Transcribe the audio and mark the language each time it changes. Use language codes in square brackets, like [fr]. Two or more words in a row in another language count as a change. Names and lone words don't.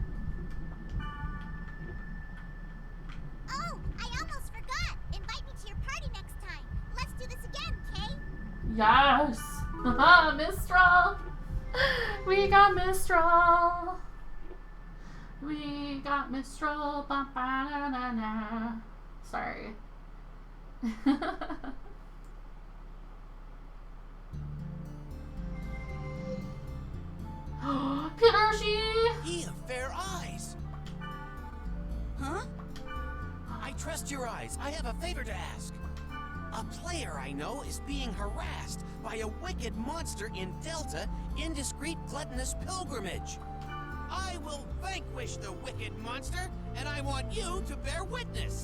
[en] Oh, I almost forgot. Invite me to your party next time. Let's do this again, Kay? Yes. Mistral. We got Mistral. We got Mistral. Ba, ba, na, na, na. Sorry. Petershi! Ye of fair eyes! Huh? I trust your eyes. I have a favor to ask. A player I know is being harassed by a wicked monster in Delta Indiscreet Gluttonous Pilgrimage. I will vanquish the wicked monster, and I want you to bear witness.